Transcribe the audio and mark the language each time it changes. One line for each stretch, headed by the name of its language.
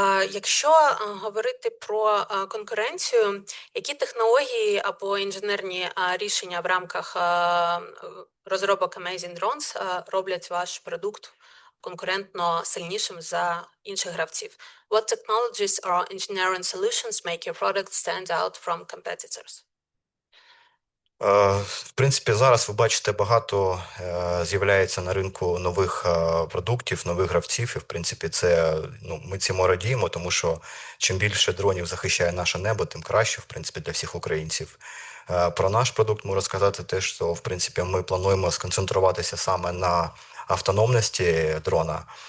Ukrainian: Якщо говорити про конкуренцію, які технології або інженерні рішення в рамках розробок Amazing Drones роблять ваш продукт конкурентно сильнішим за інших гравців?
English: What technologies or engineering solutions make your product stand out from competitors?
Ukrainian: В принципі, зараз ви бачите, багато з'являється на ринку нових продуктів, нових гравців. І, в принципі, ми цьому радіємо, тому що чим більше дронів захищає наше небо, тим краще, в принципі, для всіх українців. Про наш продукт можу сказати те, що, в принципі, ми плануємо сконцентруватися саме на автономності дрона.